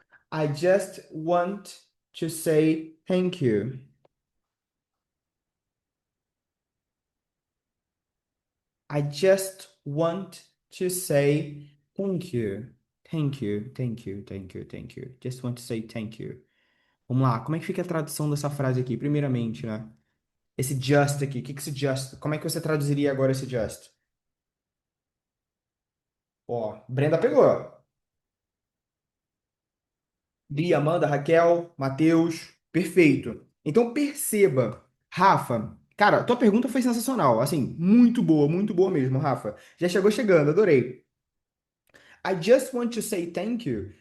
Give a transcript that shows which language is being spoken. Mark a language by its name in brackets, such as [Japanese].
[English] I just want to say thank you. I just want to say thank you. Thank you, thank you, thank you, thank you. Just want to say thank you. [Portuguese] Vamos lá, como é que fica a tradução dessa frase aqui? Primeiramente, né? Esse just aqui, o que que esse just? Como é que você traduziria agora esse just? Ó, Brenda pegou. Bia, Amanda, Raquel, Matheus, perfeito. Então perceba, Rafa, cara, tua pergunta foi sensacional, assim, muito boa mesmo, Rafa. Já chegou chegando, adorei. [English] I just want to say thank you.